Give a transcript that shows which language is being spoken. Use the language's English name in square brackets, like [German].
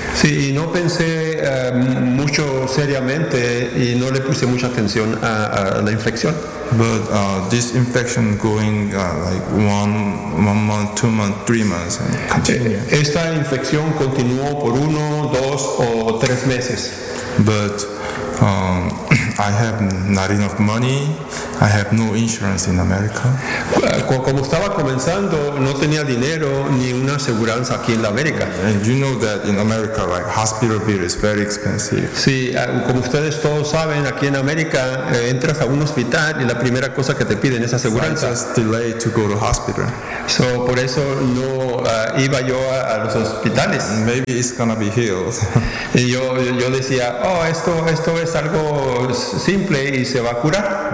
[Spanish] Sí, y no pensé mucho seriamente y no le puse mucha atención a la infección. [English] But this infection going like one month, 2 months, 3 months, and continue. [Spanish] Esta infección continuó por 1, 2, or 3 meses. [English] But I have not enough money. I have no insurance in America. [Spanish] Como estaba comenzando, no tenía dinero ni una aseguranza aquí en la América. [English] And you know that in America, like hospital bill is very expensive. [Spanish] Sí, como ustedes todos saben, aquí en América entras a un hospital y la primera cosa que te piden es aseguranza. [English] So I just delayed to go to hospital. [Spanish] So por eso no iba yo a los hospitales. [English] Maybe it's gonna be healed. [Spanish] Y yo decía, esto es algo simple y se va a curar.